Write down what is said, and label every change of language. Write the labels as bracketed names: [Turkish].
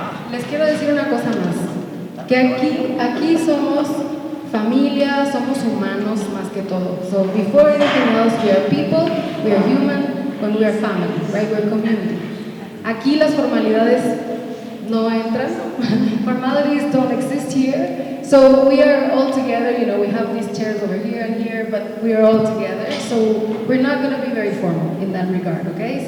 [Spanish] Les quiero decir una cosa más, que aquí somos familia, somos humanos más que todo. [English] So before anything else, we are people, we are human, and we are family, right? We're community. [Spanish] Aquí las formalidades no entran. [English] Formalities don't exist here. So we are all together, you know, we have these chairs over here and here, but we are all together. So we're not going to be very formal in that regard, okay?